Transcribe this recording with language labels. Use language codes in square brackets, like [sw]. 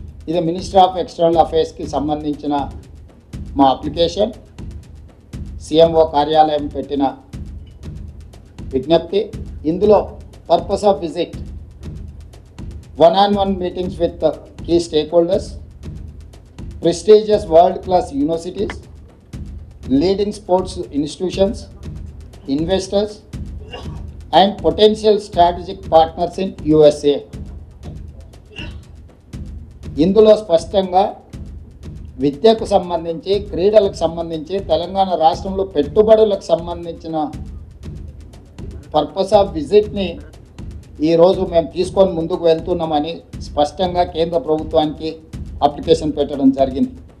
[te] ఇది ministry of external అఫైర్స్కి సంబంధించిన మా అప్లికేషన్, సిఎంఓ కార్యాలయం పెట్టిన విజ్ఞప్తి. [en] ఇందులో purpose of visit, 1-on-1 meetings with key stakeholders, prestigious world-class universities, leading sports institutions, investors, and potential strategic partners in USA. [te] ఇందులో స్పష్టంగా విద్యకు సంబంధించి, క్రీడలకు సంబంధించి, తెలంగాణ రాష్ట్రంలో పెట్టుబడులకు సంబంధించిన పర్పస్ ఆఫ్ విజిట్ని ఈరోజు మేము తీసుకొని ముందుకు వెళ్తున్నామని స్పష్టంగా కేంద్ర ప్రభుత్వానికి అప్లికేషన్ పెట్టడం జరిగింది.